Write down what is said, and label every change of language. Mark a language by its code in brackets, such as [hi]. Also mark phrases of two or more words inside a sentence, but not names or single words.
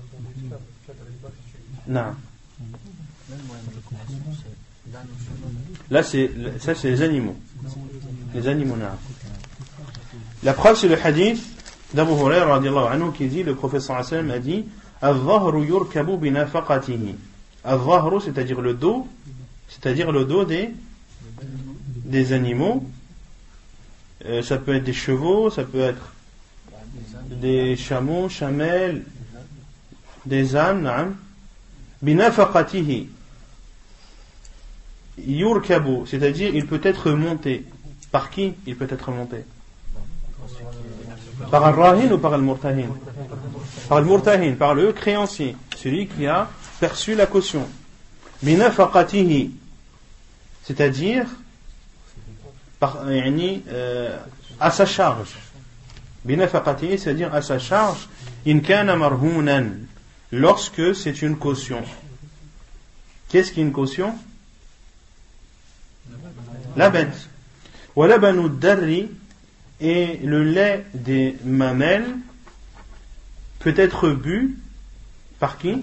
[fr] Non. Là, ça c'est les animaux. Les animaux, non. La preuve, c'est le hadith d'Abu Hurayra [ar] رضي الله عنه [fr] qui dit, le prophète [ar] صلى الله عليه وسلم [fr] a dit, [ar] الظهر يركب بنفقته. [fr] Al-dhahru, c'est-à-dire le dos des animaux. Ça peut être des chevaux, ça peut être des chameaux, chamelles, des ânes, na'am. Binafaqatihi. Yurkabu, c'est-à-dire il peut être monté. Par qui il peut être monté? Par al-rahin ou par al-murtahin? Par al-murtahin, par le créancier, celui qui a perçu la caution. Binafaqatihi, c'est-à-dire à sa charge. Binafaqatihi, c'est-à-dire à sa charge. [ar] إن كان مرهونا, [fr] lorsque c'est une caution. Qu'est-ce qu'une caution? La bête. [ar] ولبن الدر, [fr] et le lait des mamelles peut être bu par qui?